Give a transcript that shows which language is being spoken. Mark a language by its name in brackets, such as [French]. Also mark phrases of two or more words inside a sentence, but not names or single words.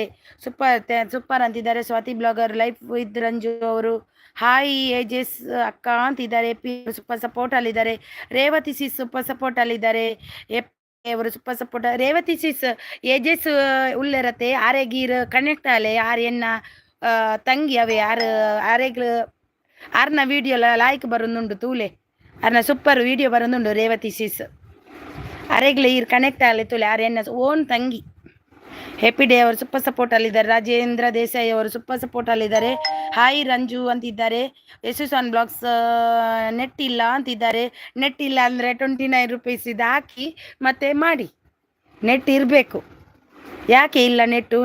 [Kannada] ಸೂಪರ್ ಅಂತಿದ್ದಾರೆ. ಸ್ವಾತಿ ಬ್ಲಾಗರ್ ಲೈಫ್ ವಿತ್ ರಂಜು ಅವರು. ಹಾಯ್ ಏಜೆಸ್ ಅಕ್ಕ ಅಂತಿದ್ದಾರೆ. ಎಪ್ಪಿ [English] super support [Kannada] ಅಲ್ಲಿದ್ದಾರೆ. ರೇವತಿ ಸಿಸ್ [English] super support [Kannada] ಅಲ್ಲಿದ್ದಾರೆ. ಎಪ್ಪಿ ಅವರು [English] super support. [Tulu] ರೇವತಿ ಸಿಸ್ ಏಜೆಸ್ ಉಳ್ಳಿರತ್ತೆ ಆರೆಗೀರ್ ಕನೆಕ್ಟ್ ಆಲೆ ಆರ್ ಎನ್ನ ತಂಗಿ ಅವೇ ಆರ್ನ ವೀಡಿಯೋಲ ಲಾಯ್ಕ್ ಬರೋದುಂಡು ತೂಲೆ, ಆರ್ನ [English] super video [Tulu] ಬರೋದುಂಡು ರೇವತಿ ಸಿಸ್ ಅರೆಗ್ಲೆ ಈರ್ ಕನೆಕ್ಟ್ ಆಗಲಿ ತುಲೆ ಆರ್ ಎನ್ನ ಓನ್ ತಂಗಿ. [Kannada] ಹ್ಯಾಪಿ ಡೇ ಅವರು [English] super support [Kannada] ಅಲ್ಲಿದ್ದಾರೆ. ರಾಜೇಂದ್ರ ದೇಸಾಯಿ ಅವರು [English] super support [Kannada] ಅಲ್ಲಿದ್ದಾರೆ. ಹಾಯ್ ರಂಜು ಅಂತಿದ್ದಾರೆ. ಯೇಸುಸ್ ಆನ್ ಬ್ಲಾಗ್ಸ್ ನೆಟ್ ಇಲ್ಲ ಅಂತಿದ್ದಾರೆ. ನೆಟ್ ಇಲ್ಲ ಅಂದರೆ 29 ರೂಪೀಸ್ ಇದು ಹಾಕಿ ಮತ್ತೆ ಮಾಡಿ. ನೆಟ್ ಇರಬೇಕು, ಯಾಕೆ ಇಲ್ಲ ನೆಟ್ಟು?